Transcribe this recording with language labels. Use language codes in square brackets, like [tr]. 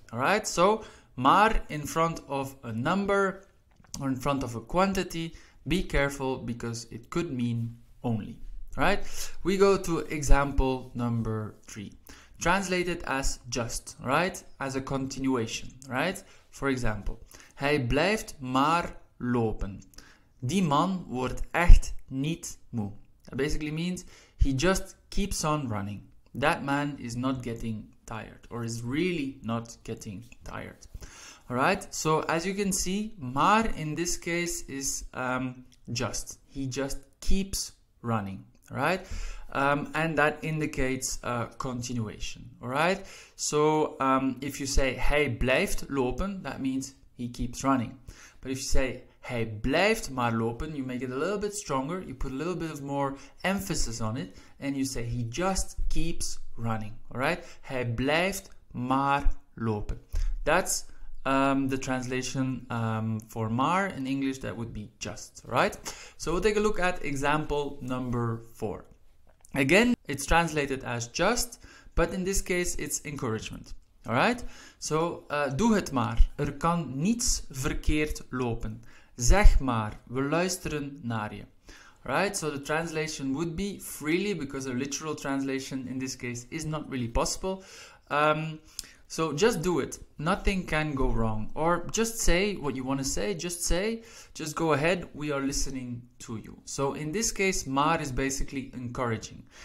[en] Alright, so maar in front of a number or in front of a quantity, be careful because it could mean only. Right? We go to example number 3. Translated as just, right? As a continuation, right? For example, [nl] hij blijft maar lopen. Die man wordt echt niet moe. [en] That basically means he just keeps on running. That man is not getting tired, or is really not getting tired. Alright, so as you can see, maar in this case is just. He just keeps running. Right, and that indicates continuation. Alright, so if you say [nl] hij blijft lopen, [en] that means he keeps running. But if you say [nl] hij blijft maar lopen, [en] you make it a little bit stronger, you put a little bit of more emphasis on it, and you say he just keeps running. Alright, [nl] hij blijft maar lopen. [en] That's the translation for maar in English, that would be just, right? So we'll take a look at example number 4. Again, it's translated as just, but in this case it's encouragement. Alright? So, [nl] doe het maar. Er kan niets verkeerd lopen. Zeg maar, we luisteren naar je. [en] Right? So the translation would be freely, because a literal translation in this case is not really possible. So just do it. Nothing can go wrong. Or just say what you want to say. Just go ahead. We are listening to you. So in this case, maar is basically encouraging.